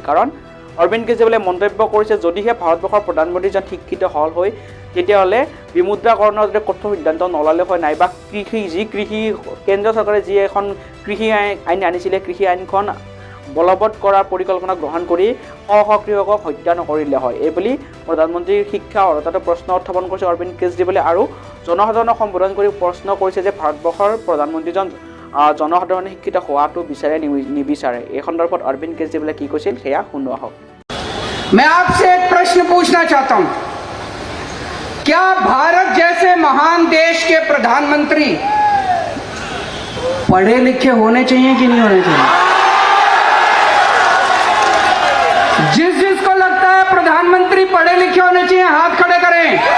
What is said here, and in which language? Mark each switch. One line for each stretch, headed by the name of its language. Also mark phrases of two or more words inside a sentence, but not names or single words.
Assamese: কাৰণ অৰবিন্দ কেজৰিৱালে মন্তব্য কৰিছে যদিহে ভাৰতবৰ্ষৰ প্ৰধানমন্ত্ৰীজন শিক্ষিত হ'ল হয় তেতিয়াহ'লে বিমুদ্ৰাকৰণৰ যদি কঠোৰ সিদ্ধান্ত নল'লে হয়, নাইবা কৃষি কেন্দ্ৰীয় চৰকাৰে যি এখন কৃষি আইন আনিছিলে কৃষি আইনখন বলবৎ কৰাৰ পৰিকল্পনা গ্ৰহণ কৰি কৃষকক হত্যা নকৰিলে হয়। এইবুলি প্ৰধানমন্ত্ৰীৰ শিক্ষা অৰ্হতাটো প্ৰশ্ন উত্থাপন কৰিছে অৰবিন্দ কেজৰিৱালে আৰু জনসাধাৰণক সম্বোধন কৰি প্ৰশ্ন কৰিছে যে ভাৰতবৰ্ষৰ প্ৰধানমন্ত্ৰীজন জনসাধাৰণে শিক্ষিত হোৱাটো বিচাৰে নিবিচাৰে। এই সন্দৰ্ভত অৰবিন্দ কেজৰিৱালে কি কৈছিল সেয়া শুনোৱা হওক।
Hindi: मैं आपसे एक प्रश्न पूछना चाहता हूं, क्या भारत जैसे महान देश के प्रधानमंत्री पढ़े लिखे होने चाहिए कि नहीं होने चाहिए? जिसको लगता है प्रधानमंत्री पढ़े लिखे होने चाहिए हाथ खड़े करें।